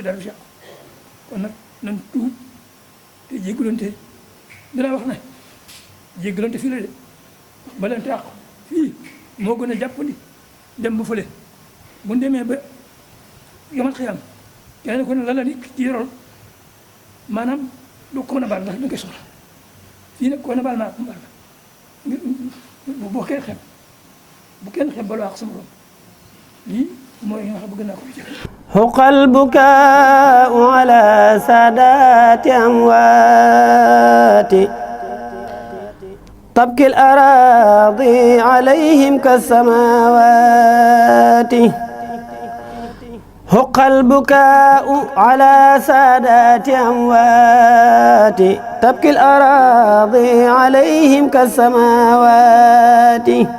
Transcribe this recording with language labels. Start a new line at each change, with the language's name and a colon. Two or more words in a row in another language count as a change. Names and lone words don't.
Wolof: dara du yàqu kon nag nan tuub te jéggalante dinaa wax ne jéggalante fii la de balante àqu fii moo gën a jàppandi dem ba fële bu ñu demee ba yomal xiyam kenn ku ne la ni ci yorol maanaam du ko mën a baal ndax du koy soxla fii nag ko na baal maa ko baal bu kenn xeeb baloo ak sama borom lii mooy nga xam bëgg naa ko fi jëf
Arabic: حق البكاء على سادات أموات تبكي الأراضي عليهم كالسماوات حق البكاء على سادات أموات تبكي الأراضي عليهم كالسماوات